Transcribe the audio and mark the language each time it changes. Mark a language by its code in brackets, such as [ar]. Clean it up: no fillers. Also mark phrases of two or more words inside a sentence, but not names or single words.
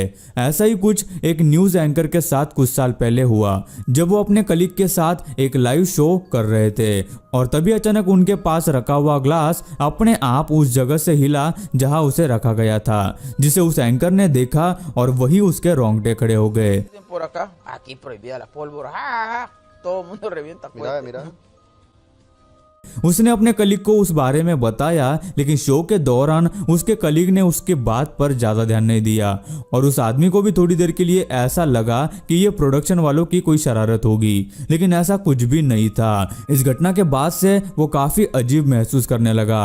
[hi] ऐसा ही कुछ एक [en] news anchor [hi] के साथ कुछ साल पहले हुआ, जब वो अपने कलीग के साथ एक [en] live show [hi] कर रहे थे और तभी अचानक उनके पास रखा हुआ ग्लास अपने आप उस जगह से हिला जहां उसे रखा गया था, जिसे उस एंकर ने देखा और वही उसके रोंगटे खड़े हो गए। [es] Por acá, aquí prohibida la pólvora. Todo el mundo revienta Mira, cohetes. mira. [hi] उसने अपने कलीग को उस बारे में बताया, लेकिन शो के दौरान उसके कलीग ने उसके बात पर ज्यादा ध्यान नहीं दिया और उस आदमी को भी थोड़ी देर के लिए ऐसा लगा कि ये प्रोडक्शन वालों की कोई शरारत होगी, लेकिन ऐसा कुछ भी नहीं था। इस घटना के बाद से वो काफी अजीब महसूस करने लगा।